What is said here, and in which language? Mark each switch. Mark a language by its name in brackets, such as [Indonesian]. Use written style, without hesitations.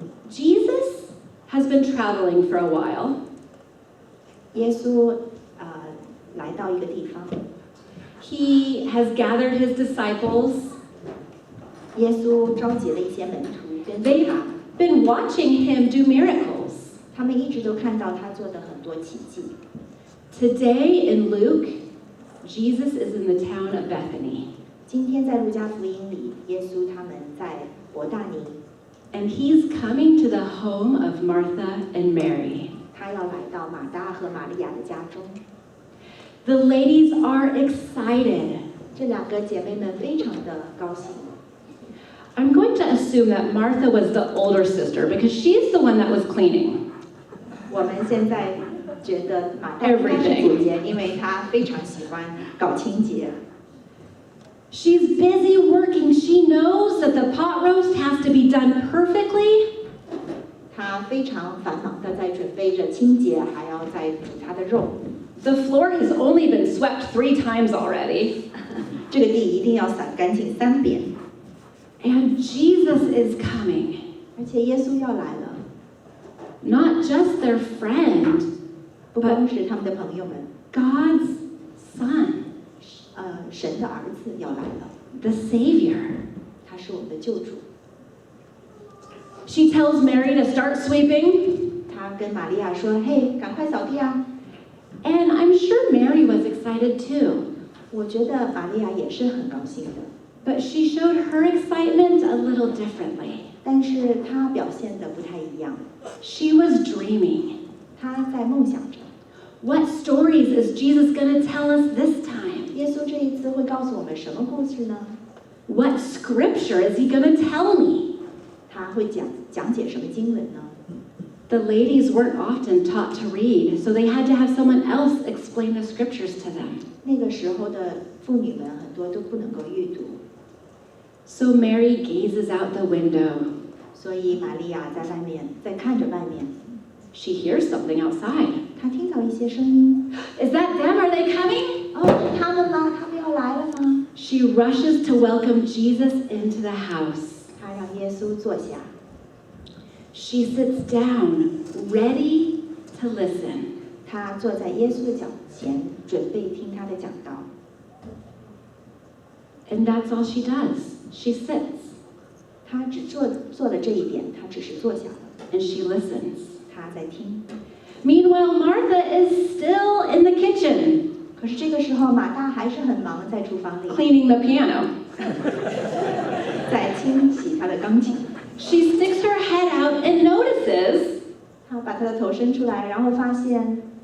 [English] Jesus has been traveling for a while. [Chinese] 耶稣来到一个地方， [English] He has gathered his disciples. [Chinese] 耶稣召集了一些门徒跟随 [English] They've [Chinese] 他， [English] been watching him do miracles. [Chinese] 他们一直都看到他做的很多奇迹。 [English] Today in Luke, Jesus is in the town of Bethany, [Chinese] 今天在路加福音里，耶稣他们在伯大尼， [English] and he's coming to the home of Martha and Mary. [Chinese] 他要来到马大和玛利亚的家中。 [English] The ladies are excited. [Chinese] 这两个姐妹们非常的高兴。 [English] I'm going to assume that Martha was the older sister because she's the one that was cleaning. [Chinese] 我们现在觉得马大应该是姐姐，因为她非常喜欢搞清洁。 [English] She's busy working. She knows that the pot roast has to be done perfectly. [Chinese] 她非常繁忙的在准备着清洁，还要再煮她的肉。 [English] The floor has only been swept 3 times already. [Chinese] 这个地一定要扫干净3遍。 [English] And Jesus is coming. [Chinese] 而且耶稣要来了， [English] Not just their friend, [Chinese] 不光是他们的朋友们， [English] God's Son, [Chinese] 神的儿子要来了， [English] the Savior. [Chinese] 他是我们的救主。 [English] She tells Mary to start sweeping. [Chinese] 他跟玛利亚说：“嘿，赶快扫地啊！” [English] And I'm sure Mary was excited too. [Chinese] 我觉得玛利亚也是很高兴的， [English] But she showed her excitement a little differently. [Chinese] 但是她表现的不太一样。 [English] She was dreaming. [Chinese] 她在梦想着， [English] What stories is Jesus going to tell us this time? [Chinese] 耶稣这一次会告诉我们什么故事呢？ [English] What scripture is he going to tell me? [Chinese] 他会讲解什么经文呢？ [English] The ladies weren't often taught to read, so they had to have someone else explain the scriptures to them. [Chinese] 那个时候的妇女们很多都不能够阅读， [English] So Mary gazes out the window. [Chinese] 所以玛利亚在外面在看着外面， [English] She hears something outside. [Chinese] 她听到一些声音。 [English] Is that them? Are they coming? [Chinese] 哦，是他们吗？他们要来了吗？ [English] She rushes to welcome Jesus into the house. [Chinese] 她让耶稣坐下， [English] She sits down, ready to listen. [Chinese] 她坐在耶稣的脚前，准备听他的讲道。 [English] And that's all she does. She sits [Chinese] 她只做了这一点，她只是坐下了， [English] and she listens. [Chinese] 她在听。 [English] Meanwhile, Martha is still in the kitchen, [Chinese] 可是这个时候，马大还是很忙，在厨房里 [English] cleaning the piano. [Chinese] 在清洗她的钢琴。 [English] She sticks her head out and notices [Chinese] 她把她的头伸出来，然后发现